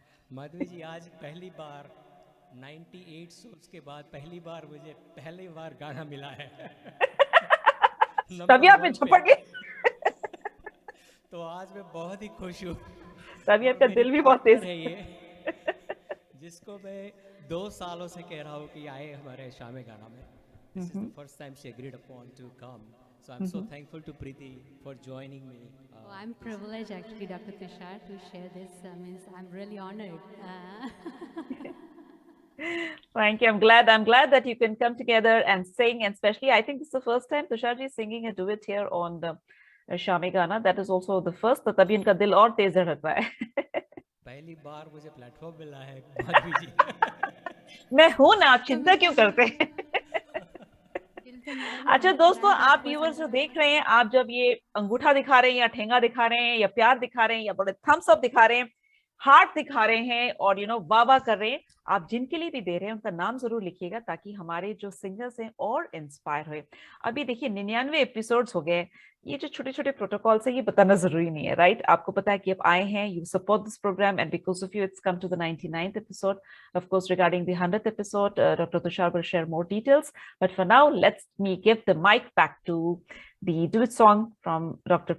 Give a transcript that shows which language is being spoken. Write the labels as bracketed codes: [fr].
[hi] माधवी जी, आज पहली बार 98 शोज के बाद पहली बार गाना मिला है। तभी आप में झपट गए। तो आज मैं बहुत ही खुश हूँ। तभी आपका दिल भी बहुत तेज है ये, जिसको मैं 2 सालों से कह रहा हूँ कि आए हमारे शामे गाना में। [en] This is the first time she agreed upon to come. So I'm so thankful to Preeti for joining me. I'm privileged actually, Dr. Tushar, to share this. I'm really honored. Thank you. I'm glad that you can come together and sing, and especially I think this is the first time Tushar ji is singing a duet here on the Shami Gana. That is also the first, [hi] तो तभी इनका दिल और तेज धड़क रहा है। पहली बार मुझे प्लेटफॉर्म मिला है माधवी जी। मैं हूं ना, आप चिंता क्यों करते हैं? अच्छा दोस्तों, आप व्यूअर्स जो देख रहे हैं, आप जब ये अंगूठा दिखा रहे हैं या ठेंगा दिखा रहे हैं या प्यार दिखा रहे हैं या बड़े थम्स अप दिखा रहे हैं, हार्ट दिखा रहे हैं और वाह वाह कर रहे हैं, आप जिनके लिए भी दे रहे हैं उनका नाम जरूर लिखिएगा ताकि हमारे जो सिंगर्स हैं और इंस्पायर हुए। अभी देखिए 99 एपिसोड्स हो गए, ये जो छोटे छोटे प्रोटोकॉल्स है ये बताना जरूरी नहीं है, राइट? आपको पता है कि आप आए हैं, [en] You support this programme and because of you it's come to the 99th episode. Of course, regarding the 100th episode, Dr. Tushar will share more details, but for now let me give the mic back to the duet song from Dr.